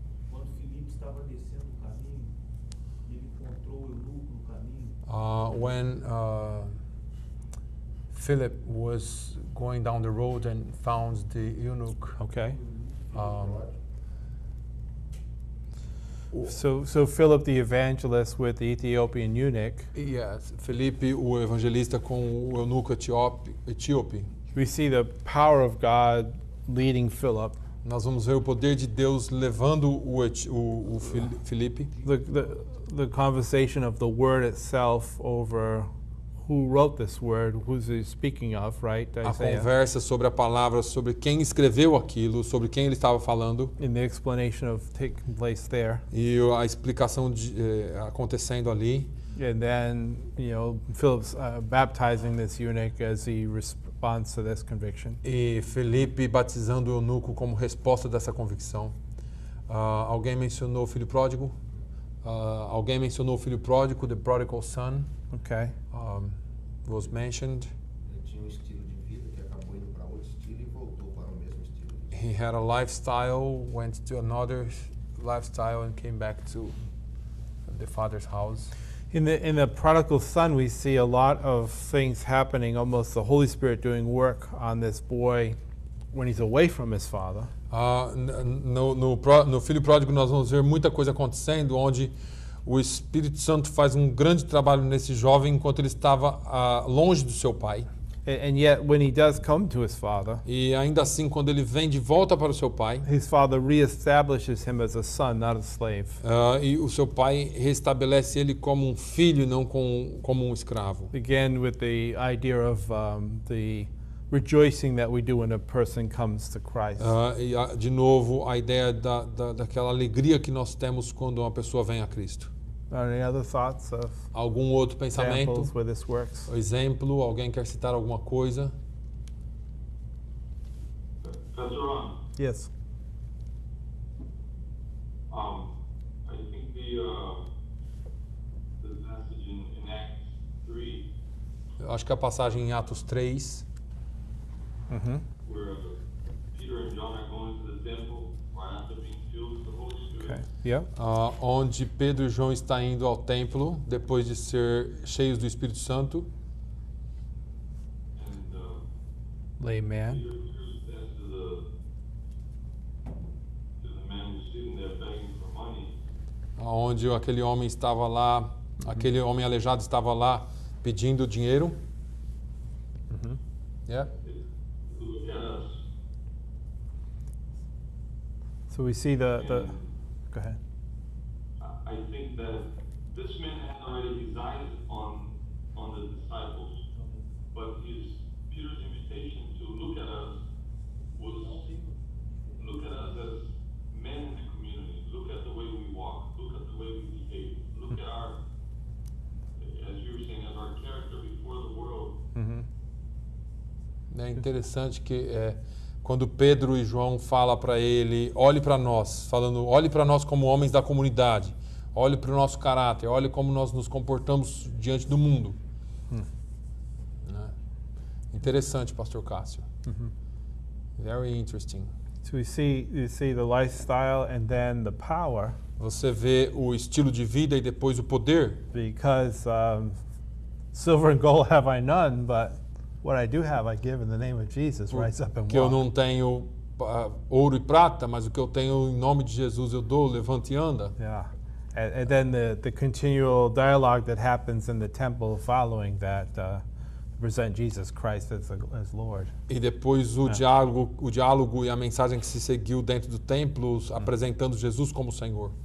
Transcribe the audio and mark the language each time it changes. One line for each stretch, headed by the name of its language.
Portuguese: Quando Filipe estava descendo o caminho, ele encontrou o eunuco no caminho.
English: When Philip was going down the road and found the eunuch. Okay. Um, So Philip the evangelist with the Ethiopian eunuch,
Portuguese: yes, Felipe, o evangelista com o eunuco etíope.
English: we see the power of God leading Philip.
Portuguese: Nós vamos ver o poder de Deus levando o Felipe.
English: The conversation of the word itself over who wrote this word, who's he speaking of, right?
Portuguese: A
English: Isaiah.
Portuguese: conversa sobre a palavra, sobre quem escreveu aquilo, sobre quem ele estava falando.
English: In the explanation of taking place there.
Portuguese: E a explicação acontecendo ali.
English: And then, Philip's baptizing this eunuch as he responds to this conviction.
Portuguese: E Felipe batizando o eunuco como resposta dessa convicção. Alguém mencionou o filho pródigo? Alguém mencionou o filho pródigo,
English: the prodigal son, Okay. was mentioned.
Portuguese: Ele tinha um estilo de vida que acabou indo para outro estilo e voltou para o mesmo estilo de vida.
English: He had a lifestyle, went to another lifestyle and came back to the father's house. In the prodigal son, we see a lot of things happening, almost the Holy Spirit doing work on this boy when he's away from his father.
Portuguese: No filho pródigo nós vamos ver muita coisa acontecendo, onde o Espírito Santo faz um grande trabalho nesse jovem enquanto ele estava longe do seu pai.
English: And yet, when he does come to his father,
Portuguese: E ainda assim, quando ele vem de volta para o seu pai,
English: his father reestablishes him as a son, not a slave.
Portuguese: e o seu pai restabelece ele como um filho, não como um escravo.
English: Again, with the idea of the rejoicing that we do when a person comes to Christ.
Portuguese: De novo, a ideia daquela alegria que nós temos quando uma pessoa vem a Cristo.
English: Any other thoughts of
Portuguese: Algum outro pensamento?
English: examples where this works?
Portuguese: Exemplo? Alguém quer citar alguma coisa?
English: Pastor Ron, Yes. I think the passage in Acts 3,
Portuguese: Eu acho que a passagem em Atos 3, Mm-hmm.
English: where Peter and John are going to the temple right after being filled with the Holy Spirit. Okay. Yeah.
Portuguese: onde Pedro e João estão indo ao templo depois de ser cheios do Espírito Santo.
English: And Layman. Peter says to the man who's sitting there begging for money,
Portuguese: Onde aquele homem estava lá, aquele homem aleijado estava lá pedindo dinheiro. Mm-hmm.
English: Yeah. look at us. So we see the. Go ahead. I think that this man had already decided on the disciples, but Peter's invitation to look at us was look at us as men in the community. Look at the way we walk. Look at the way we behave. Look at our, as you were saying, as our character before the world. Mm-hmm.
Portuguese: É interessante que quando Pedro e João falam para ele, olhe para nós, falando, olhe para nós como homens da comunidade, olhe para o nosso caráter, olhe como nós nos comportamos diante do mundo. Né? Interessante, Pastor Cássio.
English: Very interesting. So you see the lifestyle and then the power,
Portuguese: Você vê o estilo de vida e depois o poder,
English: because silver and gold have I none, but what I do have, I give in the name of Jesus. Rise up and
Portuguese: Que eu
English: walk.
Portuguese: não tenho ouro e prata, mas o que eu tenho em nome de Jesus eu dou, levanta e anda.
English: Yeah. And then the continual dialogue that happens in the temple following that present Jesus Christ as Lord.
Portuguese: E depois o diálogo e a mensagem que se seguiu dentro do templo, apresentando Jesus como Senhor.